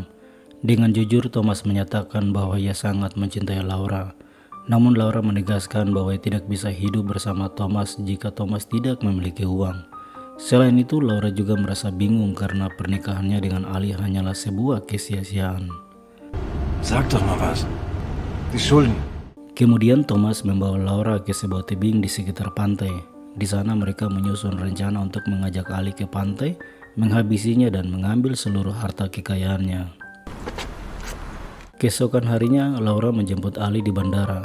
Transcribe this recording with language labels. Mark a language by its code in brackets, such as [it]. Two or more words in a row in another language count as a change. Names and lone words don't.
[id] Dengan jujur, Thomas menyatakan bahwa ia sangat mencintai Laura. Namun Laura menegaskan bahwa ia tidak bisa hidup bersama Thomas jika Thomas tidak memiliki uang. Selain itu, Laura juga merasa bingung karena pernikahannya dengan Ali hanyalah sebuah kesia-siaan. [de] Sag doch mal was. Die Schulden. [id] Kemudian Thomas membawa Laura ke sebuah tebing di sekitar pantai. Di sana mereka menyusun rencana untuk mengajak Ali ke pantai, menghabisinya dan mengambil seluruh harta kekayaannya. Keesokan harinya, Laura menjemput Ali di bandara.